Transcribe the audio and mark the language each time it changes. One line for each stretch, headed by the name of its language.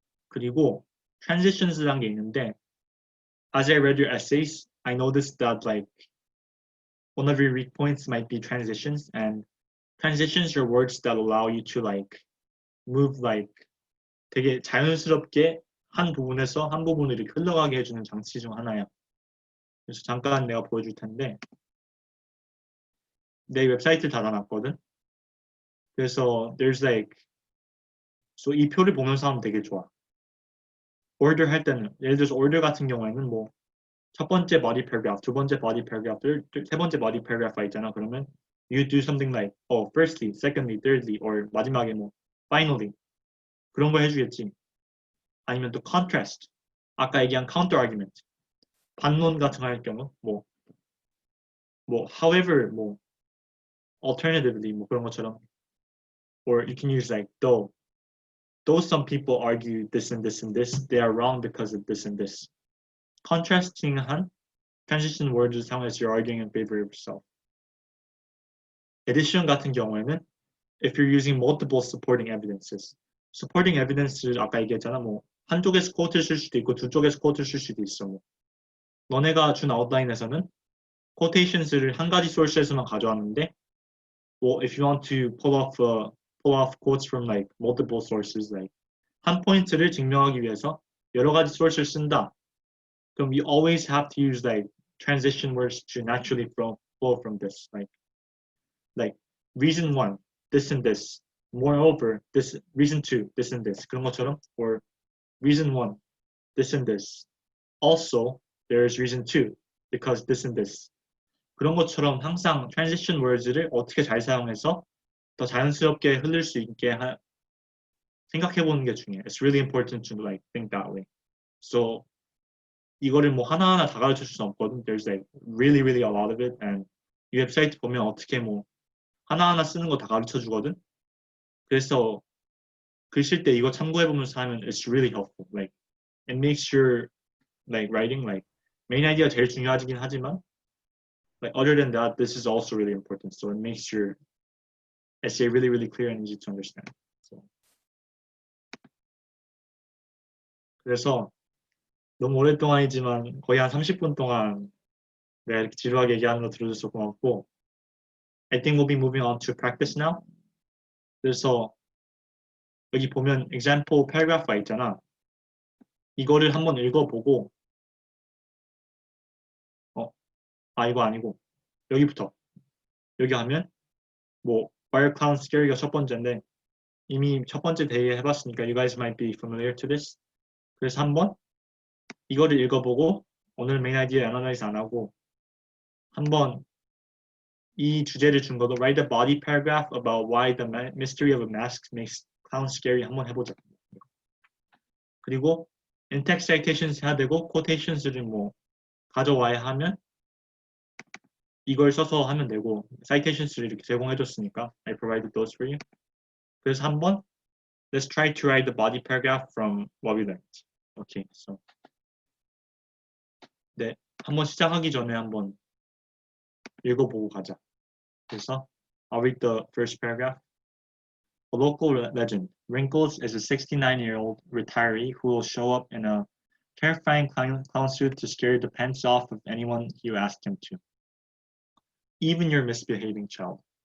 Korean: 그리고 transitions라는 게 있는데
English: as I read your essays, I noticed that like one of your weak points might be transitions, and transitions are words that allow you to like move like
Korean: 되게 자연스럽게 한 부분에서 한 부분을 이렇게 흘러가게 해주는 장치 중 하나야. 그래서 잠깐 내가 보여줄 텐데 내 웹사이트 닫아놨거든. 그래서
English: there's like so
Korean: 이 표를 보면서 하면 되게 좋아. order 할 때는 예를 들어서 order 같은 경우에는 뭐 첫 번째 body paragraph, 두 번째 body paragraph, 세 번째 body paragraph가 있잖아. 그러면
English: you do something like firstly, secondly, thirdly, or
Korean: 마지막에 뭐
English: finally
Korean: 그런 거 해주겠지. 아니면 또 contrast, 아까 얘기한 counter argument, 반론 같은 거 할 경우 뭐 however 뭐 alternatively 뭐 그런 것처럼
English: or you can use like though some people argue this and this and this, they are wrong because of this and this.
Korean: contrasting한 transition words 사용해서
English: you're arguing in favor of yourself. addition
Korean: 같은 경우에는
English: if you're using multiple supporting evidences.
Korean: supporting evidences 아까 얘기했잖아. 뭐 한쪽에서 quote를 쓸 수도 있고 두 쪽에서 quote를 쓸 수도 있어. 뭐 너네가 준 아웃라인에서는 quotations를 한 가지 소스에서만 가져왔는데
English: well, if you want to pull off quotes from like multiple sources, like
Korean: 한 포인트를 증명하기 위해서 여러 가지 소스를 쓴다. 그럼
English: you always have to use like transition words to naturally flow from this. Like reason one, this and this. Moreover, this reason two, this and this.
Korean: 그런 것처럼
English: or reason one, this and this. Also, there is reason two, because this and this.
Korean: 그런 것처럼 항상 transition words를 어떻게 잘 사용해서 더 자연스럽게 흐를 수 있게 생각해 보는 게 중요해.
English: It's really important to like think that way. So
Korean: 이거를 뭐 하나하나 다 가르쳐 줄 수 없거든.
English: There's like really a lot of it, and
Korean: 이 웹사이트 보면 어떻게 뭐 하나하나 쓰는 거 다 가르쳐 주거든. 그래서 글 쓸 때 이거 참고해 보면서 하면
English: it's really helpful. Like it makes your like writing like main idea
Korean: 제일 중요하긴 하지만
English: like other than that, this is also really important. So it makes your essay really clear and easy to understand. So.
Korean: 그래서 너무 오랫동안이지만 거의 한 30분 동안 내가 이렇게 지루하게 얘기하는 거 들어줘서 고맙고
English: I think we'll be moving on to practice now.
Korean: 그래서 여기 보면 example paragraph가 있잖아. 이거를 한번 읽어보고 이거 아니고 여기부터 여기 하면 뭐 Why are clowns scary가 첫 번째인데 이미 첫 번째 대회 해봤으니까
English: you guys might be familiar to this.
Korean: 그래서 한번 이거를 읽어보고 오늘 메인 아이디어 애널라이즈 안 하고 한번 이 주제를 준 것도
English: write a body paragraph about why the mystery of a mask makes clowns scary
Korean: 한번 해보자. 그리고 in-text citations 해야 되고 quotations를 뭐 가져와야 하면 이걸 써서 하면 되고 citations를 이렇게 제공해줬으니까
English: I provided those for you.
Korean: 그래서 한번
English: let's try to write the body paragraph from what we learned. Okay, so
Korean: 네, 한번 시작하기 전에 한번 읽어보고 가자.
English: 그래서 I'll read the first paragraph. A local legend. Wrinkles is a 69-year-old retiree who will show up in a terrifying clown suit to scare the pants off of anyone you ask him to. Even your misbehaving child.